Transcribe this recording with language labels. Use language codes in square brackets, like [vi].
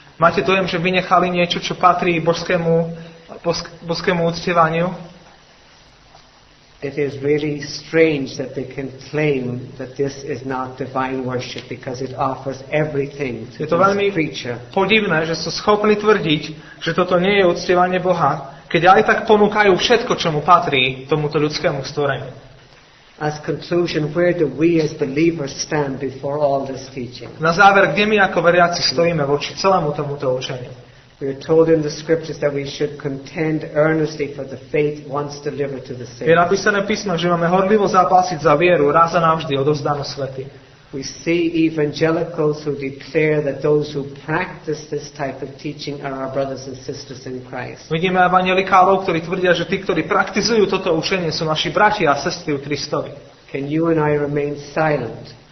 [sk] Máte dojem, že vynechali niečo, čo patrí božskému uctievaniu? [en] It is really strange that they can claim that this is not divine worship, because it offers everything to [sk] Je to veľmi [en] this creature. [sk] podivné, že sú schopní tvrdiť, že toto nie je uctievanie Boha, keď aj tak ponúkajú všetko, čo mu patrí tomuto ľudskému stvoreniu. [en] As conclusion, where do we as believers stand before all this teaching? [sk] Na záver, kde my ako veriaci stojíme voči celému tomuto učeniu? [en] We are told in the scriptures that we should contend earnestly for the faith once delivered to the [sk] Je [en] saints. [sk] napísané v písme, že máme horlivo zápasiť za vieru, raz a navždy odovzdanú svety. [en] We see evangelicals who declare that those who practice this type of teaching are our brothers and sisters in Christ. [sk] Vidíme evanjelikálov, ktorí tvrdia, že tí, ktorí praktizujú toto učenie, sú naši bratia a sestry v Kristovi. [en] Can you and I remain silent?